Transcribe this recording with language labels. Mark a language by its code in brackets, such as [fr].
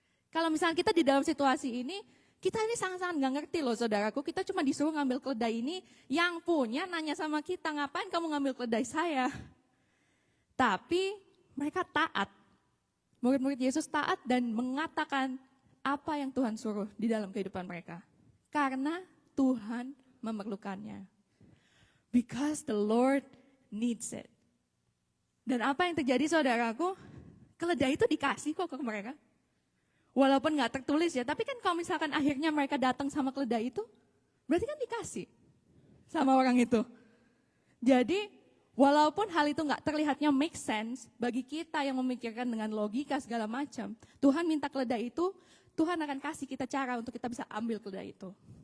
[id] Kalau misalnya kita di dalam situasi ini, kita ini sangat-sangat gak ngerti loh saudaraku, kita cuma disuruh ngambil keledai ini, yang punya nanya sama kita, ngapain kamu ngambil keledai saya? Tapi mereka taat. Murid-murid Yesus taat dan mengatakan apa yang Tuhan suruh di dalam kehidupan mereka. Karena Tuhan memerlukannya. [en] Because the Lord needs it. [id] Dan apa yang terjadi saudaraku, keledai itu dikasih kok ke mereka. Walaupun gak tertulis ya, tapi kan kalau misalkan akhirnya mereka datang sama keledai itu, berarti kan dikasih sama orang itu. Jadi walaupun hal itu nggak terlihatnya make sense, bagi kita yang memikirkan dengan logika segala macam, Tuhan minta keledai itu, Tuhan akan kasih kita cara untuk kita bisa ambil keledai itu.